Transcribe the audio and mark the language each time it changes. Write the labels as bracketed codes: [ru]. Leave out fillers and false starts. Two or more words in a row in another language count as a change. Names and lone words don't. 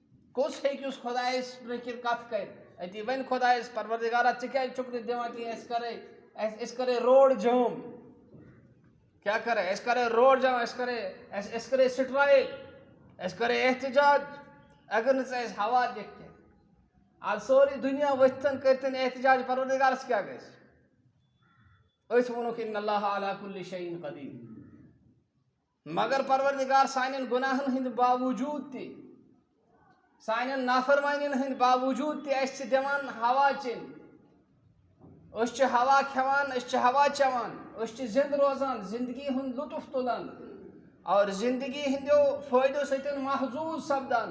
[ks] کس ہیٚکہِ اس خۄدایس برٛونٛہہ کتھ کٔرِتھ أتی وَنہِ خۄدایس پروردگارا ژٕ کیٛازِ چھُکھ نہٕ دِوان کینٛہہ أسۍ کرے [en] road jam [ks] کیا کرے أسۍ کرے [en] road jam [ks] أسۍ کرے سٹرایک أسۍ کرے احتجاج اگر نہٕ ژٕ اَسہِ ہوا دِکھ کینٛہہ آز سورُے دُنیا ؤتھتن کٔرتن احتجاج پروردگارس کیٛاہ گژھِ أتھۍ ووٚنُکھ [ar] اِنَّ اللّٰهَ عَلَىٰ كُلِّ شَيْءٍ [ks] قَدِيرٌ مگر پروردگار سانٮ۪ن گُناہن ہٕنٛدِ باوجوٗد تہِ سانٮ۪ن نافرمانین ہٕنٛدِ باوجوٗد تہِ اَسہِ چھِ دِوان ہوا چیٚنۍ أسۍ چھِ ہوا کھٮ۪وان أسۍ چھِ ہوا چٮ۪وان أسۍ چھِ زِندٕ روزان زندگی ہُنٛد لطف تُلان اور زندگی ہٕنٛدیو فٲیدو سۭتۍ محظوٗظ سپدان